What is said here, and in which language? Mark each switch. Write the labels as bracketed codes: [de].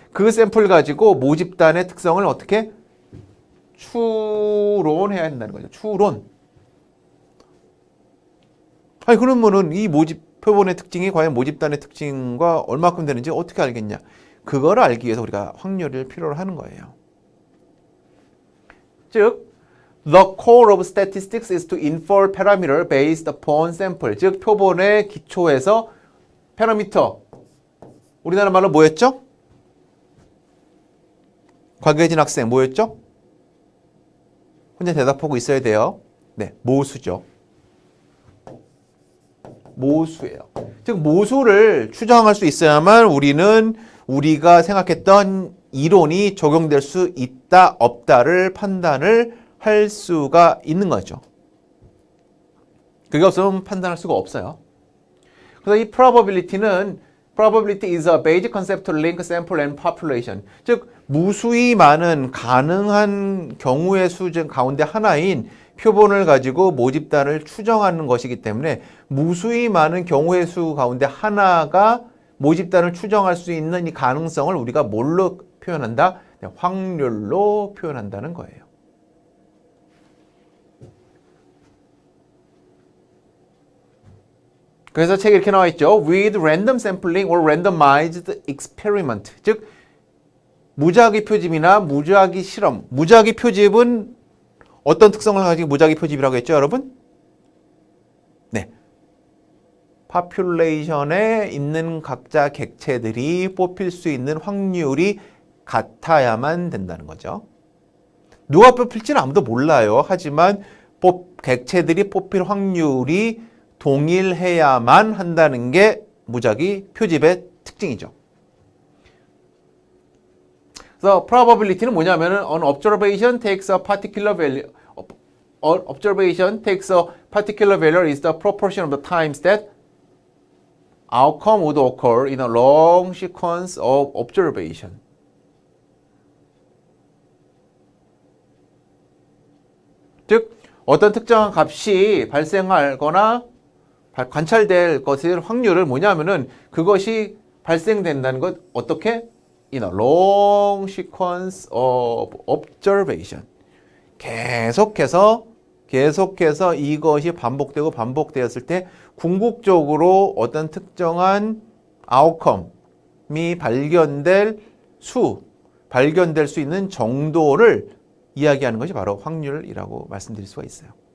[ko] 그 샘플 가지고 모집단의 특성을 어떻게? 추론해야 된다는 거죠. 추론. 아니 그러면은 이 모집 표본의 특징이 과연 모집단의 특징과 얼마큼 되는지 어떻게 알겠냐? 그거를 알기 위해서 우리가 확률을 필요로 하는 거예요. 즉 [en] The core of statistics is to infer parameter based upon sample. [ko] 즉 표본의 기초에서 파라미터. 우리나라 말로 뭐였죠? 곽예진 학생 뭐였죠? 혼자 대답하고 있어야 돼요. 네, 모수죠. 모수예요. 즉 모수를 추정할 수 있어야만 우리는 우리가 생각했던 이론이 적용될 수 있다 없다를 판단을 할 수가 있는 거죠. 그게 없으면 판단할 수가 없어요. 그래서 이 [en] probability is a basic concept to link sample and population. [ko] 즉 무수히 많은 가능한 경우의 수 가운데 하나인 표본을 가지고 모집단을 추정하는 것이기 때문에 무수히 많은 경우의 수 가운데 하나가 모집단을 추정할 수 있는 이 가능성을 우리가 뭘로 표현한다? 확률로 표현한다는 거예요. 그래서 책에 이렇게 나와 있죠. [en] With random sampling or randomized experiment. [ko] 즉 무작위 표집이나 무작위 실험. 무작위 표집은 어떤 특성을 가지고 무작위 표집이라고 했죠, 여러분? 네. 파퓰레이션에 있는 각자 객체들이 뽑힐 수 있는 확률이 같아야만 된다는 거죠. 누가 뽑힐지는 아무도 몰라요. 하지만 객체들이 뽑힐 확률이 동일해야만 한다는 게 무작위 표집의 특징이죠. 그래서 [en] probability는 [ko] 뭐냐면은 [en] an observation takes a particular value. Observation takes a particular value is the proportion of the times that outcome would occur in a long sequence of observation. [ko] 즉 어떤 특정한 값이 발생하거나 관찰될 것의 확률을 뭐냐면은 그것이 발생된다는 것 어떻게? [en] In a long sequence of observation. [ko] 계속해서 이것이 반복되었을 때 궁극적으로 어떤 특정한 아웃컴이 발견될 수 있는 정도를 이야기하는 것이 바로 확률이라고 말씀드릴 수가 있어요.